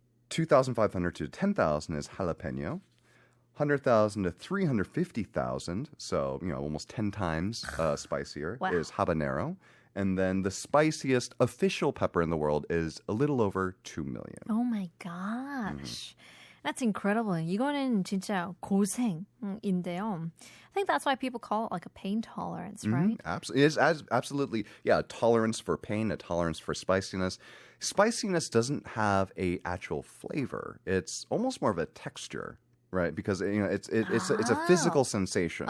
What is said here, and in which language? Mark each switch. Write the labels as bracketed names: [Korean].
[English] 2,500 to 10,000 is jalapeno. 100,000 to 350,000, so almost 10 times spicier, is habanero. And then the spiciest official pepper in the world is a little over 2 million. Oh my gosh. That's incredible. [Korean] 이거는 진짜 고생인데요. [English] I think that's why people call it like a pain tolerance, right? Absolutely. It is absolutely, a tolerance for pain, a tolerance for spiciness. Spiciness doesn't have a actual flavor. It's almost more of a texture. Right, because it's a physical sensation.